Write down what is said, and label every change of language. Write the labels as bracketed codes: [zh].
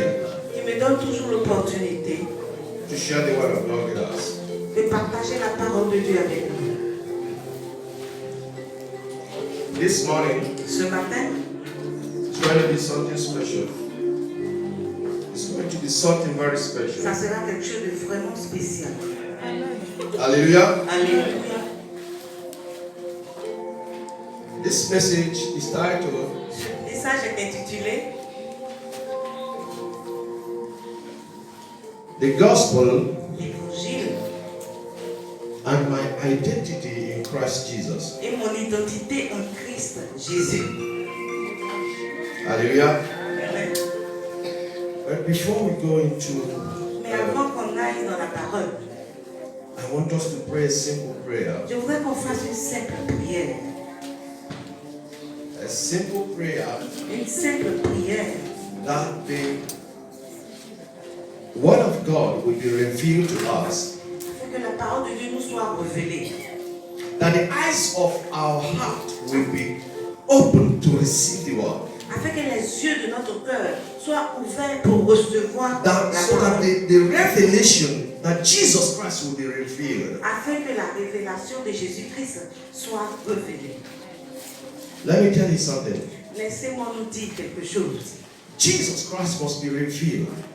[fr] Qui me donnent toujours l'opportunité [en] to share the word of God with us. [fr] de partager la parole de Dieu avec nous. [en] This morning, [fr] Ce matin, [en] it's going to be something special. It's going to be something very special. [fr] ça sera quelque chose de vraiment spécial. [en] Hallelujah. [fr] Alléluia. [en] This message is titled [fr] Ce message est intitulé [en] The Gospel [fr] L'Évangile [en] and My Identity in Christ Jesus. [fr] et mon identité en Christ Jésus. [en] Hallelujah. Amen. But before we go into, [fr] Mais avant qu'on aille dans la parole, [en] I want us to pray a simple prayer. [fr] je voudrais qu'on fasse une simple prière. [en] A simple prayer [fr] Une simple prière. [en] that the Word of God will be revealed to us. [fr] Afin que la parole de Dieu nous soit révélée. [en] That the eyes of our heart will be open to receive the Word. [fr] Afin que les yeux de notre cœur soient ouverts pour recevoir la [en] So that [fr] parole. [en] the revelation that Jesus Christ will be revealed. [fr] Afin que la révélation de Jésus-Christ soit révélée. [en] Let me tell you something. [fr] Laissez-moi nous dire quelque chose. [en] Jesus Christ must be revealed.